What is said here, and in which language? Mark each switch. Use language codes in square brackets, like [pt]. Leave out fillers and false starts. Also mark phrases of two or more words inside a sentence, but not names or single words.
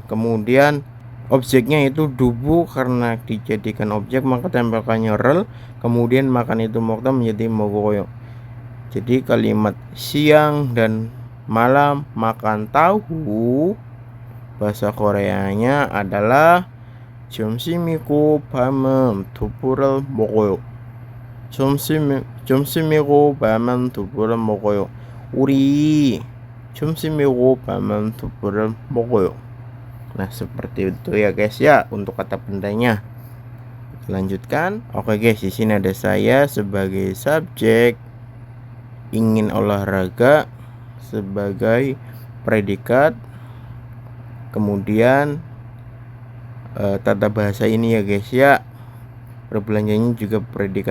[id] Kemudian objeknya itu dubu, karena dijadikan objek maka tempelkannya rel. Kemudian makan itu mokta menjadi mogoyo. Jadi kalimat siang dan malam makan tahu, bahasa Koreanya adalah [ko] 점심이고 밤은 두부를 먹어요. 점심이고 밤은 두부를 먹어요. 우리 점심이고 밤은 두부를 먹어요. [id] Nah, seperti itu ya guys ya untuk kata bendanya. Lanjutkan. Oke guys, di sini ada saya sebagai subjek, ingin olahraga sebagai predikat, kemudian tata bahasa ini ya guys ya, berbelanjanya juga predikat.